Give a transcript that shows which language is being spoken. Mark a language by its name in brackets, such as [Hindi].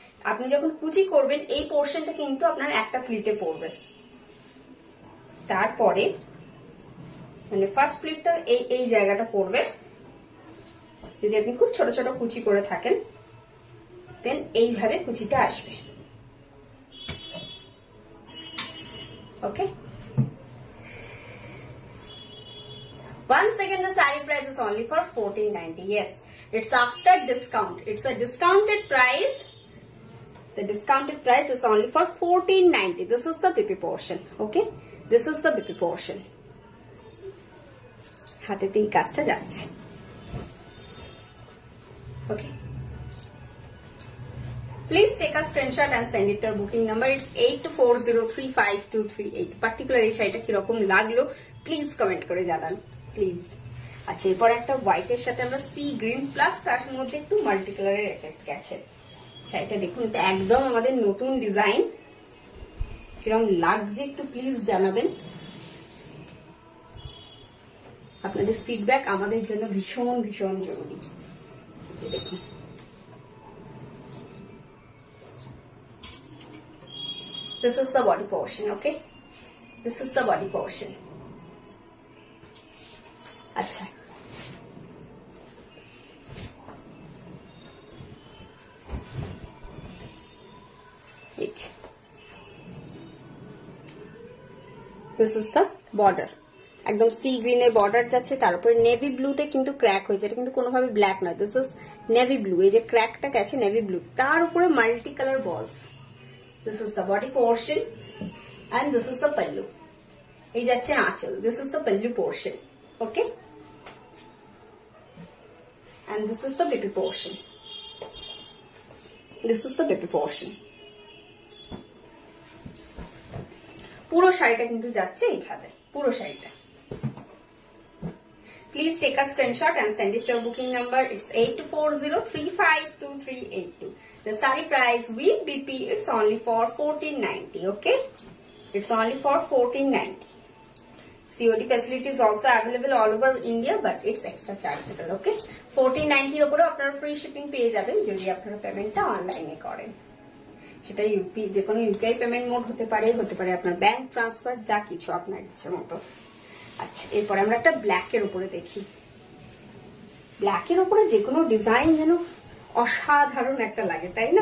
[Bangla] আপনি যখন কুচি করবেন এই পোর্শনটা কিন্তু আপনার একটা প্লিটে পড়বে। তারপরে মানে ফার্স্ট প্লিটটা এই জায়গাটা পড়বে। যদি আপনি খুব ছোট ছোট কুচি করে থাকেন, দেন এইভাবে কুচিটা আসবে। [English] Okay, once again the saree price is only for 1490. Yes, it's after discount. It's a discounted price. The discounted price is only for 1490. This is the BP portion. Okay, this is the BP portion. [Bangla] হাতেতে এই কাজটা যাচ্ছে। [English] Okay, please take a screenshot and send it to our booking number. It's 8240352382. [Bangla] Particular এই শাড়িটা কিরকম লাগলো please comment করে জানান please. আচ্ছা, এরপর একটা হোয়াইটের সাথে আমরা সি গ্রিন প্লাস তার মধ্যে একটু মাল্টি কালারের এফেক্ট গেছে। শাড়িটা দেখুন, এটা একদম আমাদের নতুন ডিজাইন, কিরকম লাগছে একটু প্লিজ জানাবেন। আপনাদের ফিডব্যাক আমাদের জন্য ভীষণ ভীষণ জরুরি। [English] দেখুন, this is the body portion. Okay, this is the body portion. আচ্ছা, this is the border. [Bangla] একদম সি গ্রিনের বর্ডার যাচ্ছে, তার উপরে নেভি ব্লুতে কিন্তু ক্র্যাক হয়েছে। এটা কিন্তু কোনোভাবে ব্ল্যাক নয়, [English] This is navy blue. [Bangla] এই যে ক্র্যাকটা গেছে নেভি ব্লু, তার উপরে মাল্টি কালার বলস। [English] This is the body portion and this is the pallu. [Bangla] এই যাচ্ছে আঁচল, [English] This is the pallu portion. Okay, and this is the baby portion. This is the baby portion. [Bangla] পুরো শাড়িটা কিন্তু যাচ্ছে এইভাবে, পুরো শাড়িটা। [English] Please take a screenshot and send it to our booking number. It's 8240352382. The saree price with BP, it's only for 1490. Okay, it's only for 1490. COD facility is also available all over India, but it's extra chargeable. [Bangla] Okay, 1490 এর উপরে আপনারা free shipping পেয়ে যাবেন যদি আপনারা পেমেন্টটা অনলাইনে করেন। সেটা ইউপি, যে কোনো ইউপিআই পেমেন্ট মোড হতে পারে আপনার ব্যাংক ট্রান্সফার, যা কিছু আপনার ইচ্ছে মতো। আচ্ছা, এরপরে আমরা একটা ব্ল্যাকের উপরে দেখি। ব্ল্যাকের উপরে যে কোনো ডিজাইন যেন অসাধারণ একটা লাগে, তাই না?